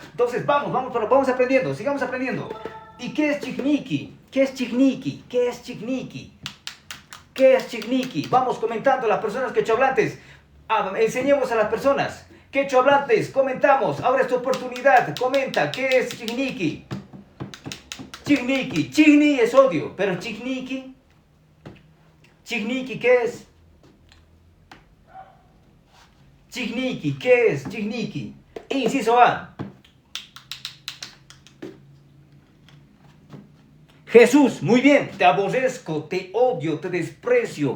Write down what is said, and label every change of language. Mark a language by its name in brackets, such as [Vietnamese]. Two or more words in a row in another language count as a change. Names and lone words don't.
[Spanish] Entonces, vamos aprendiendo, sigamos aprendiendo. ¿Y qué es chigniki? ¿Qué es chigniki? ¿Qué es chigniki? ¿Qué es chigniki? Vamos comentando las personas quechohablantes. Enseñemos a las personas quechohablantes. Comentamos. Ahora es tu oportunidad. Comenta. ¿Qué es chigniki? Chigniki. Chigni es odio. Pero chigniki. Chigniki, ¿qué es? Chigniki, ¿qué es? Chigniki. Inciso A. Jesús, muy bien, te aborrezco, te odio, te desprecio.